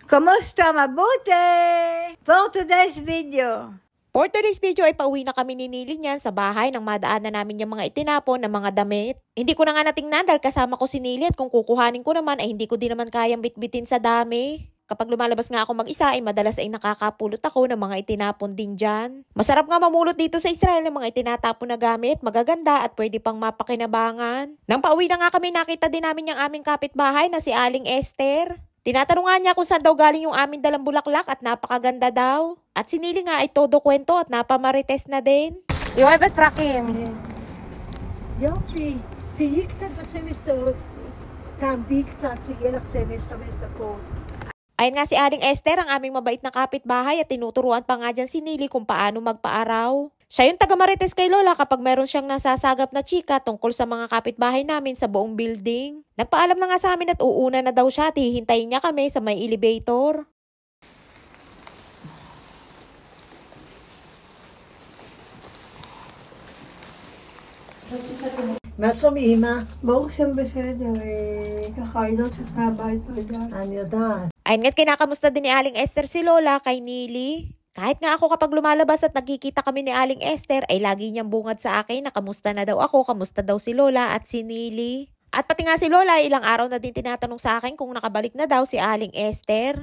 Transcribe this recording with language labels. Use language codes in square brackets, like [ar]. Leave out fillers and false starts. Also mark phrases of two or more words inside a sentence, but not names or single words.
[tl] Kamusta? Mabuti? [en] For today's video. For today's video [tl] ay pauwi na kami ni Nili niyan sa bahay nang madaanan namin yung mga itinapon ng mga damit. Hindi ko na nga natingnan dahil kasama ko si Nili at kung kukuhanin ko naman ay hindi ko din naman kayang bitbitin sa dami. Kapag lumalabas nga ako mag-isa ay madalas ay nakakapulot ako ng mga itinapon din dyan. Masarap nga mamulot dito sa Israel ng mga itinatapon na gamit, magaganda at pwede pang mapakinabangan. Nang pauwi na nga kami nakita din namin yung aming kapitbahay na si Aling Esther. Tinatanong nga niya kung saan daw galing yung aming dalang bulaklak at napakaganda daw. At si Nili nga ay todo kwento at napamarites na din. [he] אוהבת פרחים. יופי, תהיי קצת בשמש, תעמדי קצת, שיהיה לך שמש 5 דקות. [tl] Ayan nga si Aling Esther, ang aming mabait na kapitbahay at tinuturuan pa nga dyan si Nili kung paano magpaaraw. Siya yung taga-marites kay Lola kapag meron siyang nasasagap na chika tungkol sa mga kapitbahay namin sa buong building. Nagpaalam na nga sa amin at uuna na daw siya at hihintayin niya kami sa may elevator. [he] מה שלום אמא? ברוך שם בסדר, ככה היא לא צריכה הבית תודה. אני יודעת. [tl] Ayun nga't kinakamusta din ni Aling Esther si Lola kay Nili. Kahit nga ako kapag lumalabas at nagkikita kami ni Aling Esther ay lagi niyang bungad sa akin na kamusta na daw ako, kamusta daw si Lola at si Nili. At pati nga si Lola ilang araw na din tinatanong sa akin kung nakabalik na daw si Aling Esther.